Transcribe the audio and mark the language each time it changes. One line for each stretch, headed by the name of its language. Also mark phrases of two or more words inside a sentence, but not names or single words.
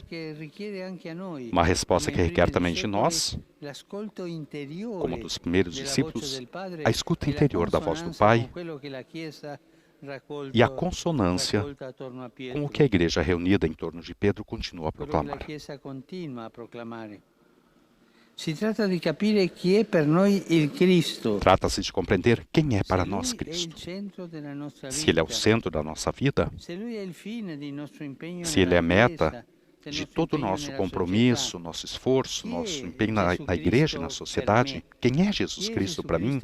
Portuguese: Uma resposta que requer também de nós, como dos primeiros discípulos, a escuta interior da voz do Pai e a consonância com o que a igreja reunida em torno de Pedro continua a proclamar.
Italian: Si tratta di capire chi è per noi il Cristo.
Portuguese: Trata-se de compreender quem é para nós Cristo. Se Ele é o centro da nossa vida, se Ele é a meta de todo o nosso compromisso, nosso esforço, nosso empenho na igreja e na sociedade, quem é Jesus Cristo para mim?